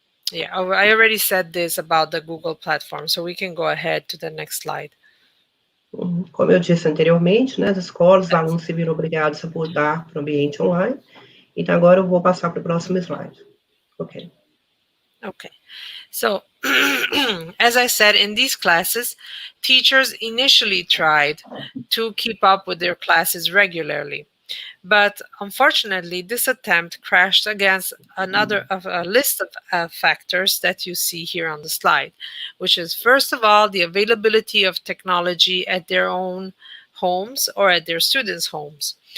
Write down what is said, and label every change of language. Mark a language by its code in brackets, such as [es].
[en] Yeah, I already said this about the Google platform, so we can go ahead to the next slide. [pt] Como eu disse anteriormente, né, as escolas, os alunos se viram obrigados a mudar para o ambiente online. Então, agora eu vou passar para o próximo slide. Ok. Okay. [en] So, as I said, in these classes, teachers initially tried to keep up with their classes regularly. But unfortunately, this attempt crashed against a list of factors that you see here on the slide, which is, first of all, the availability of technology at their own homes or at their students' homes.